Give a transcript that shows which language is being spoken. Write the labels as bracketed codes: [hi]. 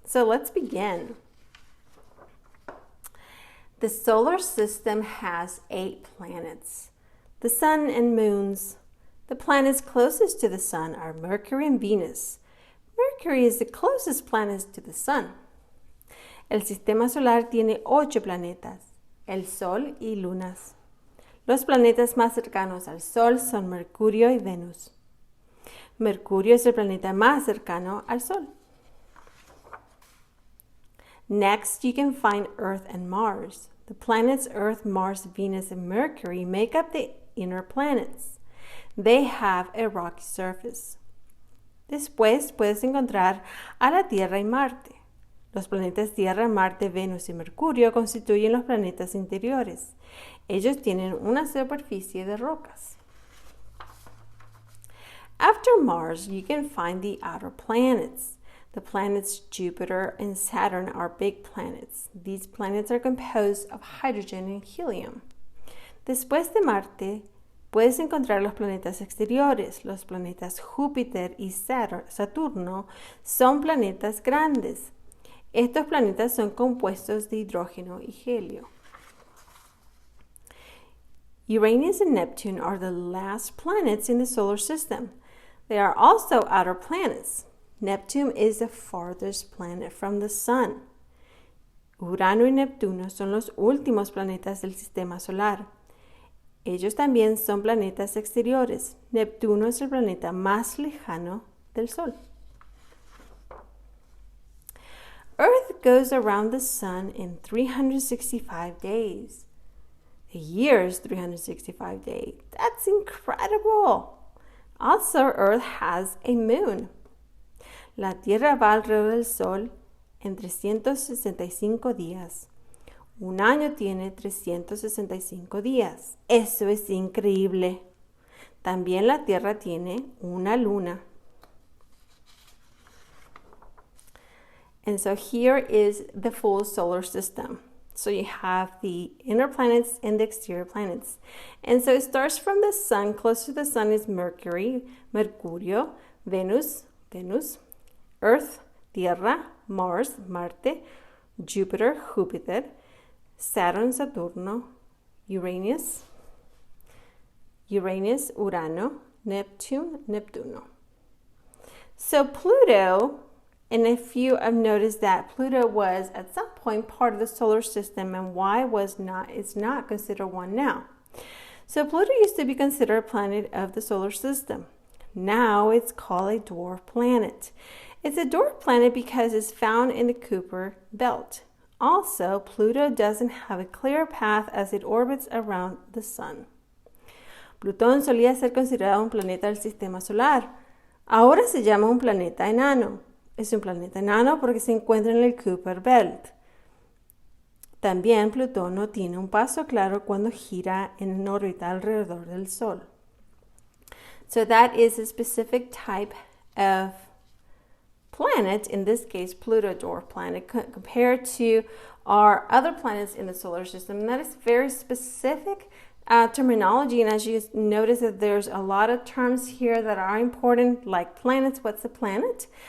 [en] So let's begin. The solar system has 8 planets, the sun and moons. The planets closest to the sun are Mercury and Venus. Mercury is the closest planet to the sun. [es] El sistema solar tiene 8 planetas, el Sol y lunas. Los planetas más cercanos al Sol son Mercurio y Venus. Mercurio es el planeta más cercano al Sol. [en] Next, you can find Earth and Mars. The planets Earth, Mars, Venus, and Mercury make up the inner planets. They have a rocky surface. [es] Después puedes encontrar a la Tierra y Marte. Los planetas Tierra, Marte, Venus y Mercurio constituyen los planetas interiores. Ellos tienen una superficie de rocas. [en] After Mars, you can find the outer planets. The planets Jupiter and Saturn are big planets. These planets are composed of hydrogen and helium. [es] Después de Marte, puedes encontrar los planetas exteriores. Los planetas Júpiter y Saturno son planetas grandes. Estos planetas son compuestos de hidrógeno y helio. [en] Uranus and Neptune are the last planets in the solar system. They are also outer planets. Neptune is the farthest planet from the sun. [es] Urano y Neptuno son los últimos planetas del sistema solar. Ellos también son planetas exteriores. Neptuno es el planeta más lejano del Sol. [en] Earth goes around the sun in 365 days. A year is 365 days. That's incredible. Also, Earth has a moon. [es] La Tierra va alrededor del Sol en 365 días. Un año tiene 365 días. Eso es increíble. También la Tierra tiene una luna. [en] And so here is the full solar system. So you have the inner planets and the exterior planets. And so it starts from the sun. Close to the sun is Mercurio, Venus, Earth, Tierra, Mars, Marte, Jupiter, Júpiter, Saturn, Saturno, Uranus, Urano, Neptune, Neptuno. So Pluto, and if you have noticed that Pluto was at some point part of the solar system, and why it's not considered one now. So Pluto used to be considered a planet of the solar system. Now it's called a dwarf planet. It's a dwarf planet because it's found in the Kuiper belt. Also, Pluto doesn't have a clear path as it orbits around the sun. [es] Plutón solía ser considerado un planeta del sistema solar. Ahora se llama un planeta enano. Es un planeta enano porque se encuentra en el Kuiper belt. También Plutón no tiene un paso claro cuando gira en órbita alrededor del Sol. [en] So that is a specific type of planet, in this case Pluto, dwarf planet, compared to our other planets in the solar system. And that is very specific terminology, and as you notice that there's a lot of terms here that are important, like planets. What's a planet?